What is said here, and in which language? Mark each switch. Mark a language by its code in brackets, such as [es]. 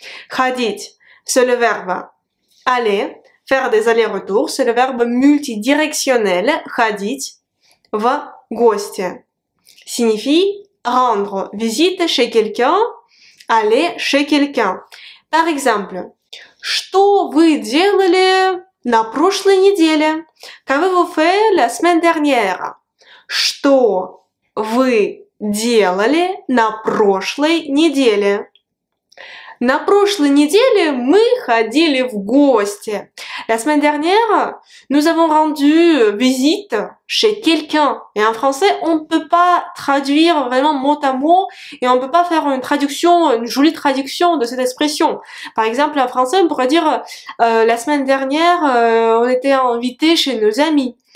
[fr] Ходить, c'est le verbe aller, faire des allers-retours, c'est le verbe multidirectionnel [ru] ходить в гости. [fr] Signifie rendre visite chez quelqu'un, aller chez quelqu'un. Par exemple, [ru] что вы делали на прошлой неделе? [fr] Qu'avez-vous fait la semaine dernière? [ru] Что вы делали на прошлой неделе? На прошлой неделе мы ходили в гости. [fr] La semaine dernière, nous avons rendu visite chez quelqu'un. Et en français, on ne peut pas traduire vraiment mot à mot et on ne peut pas faire une jolie traduction de cette expression. Par exemple, en français, on pourrait dire la semaine dernière, on était invité chez nos amis.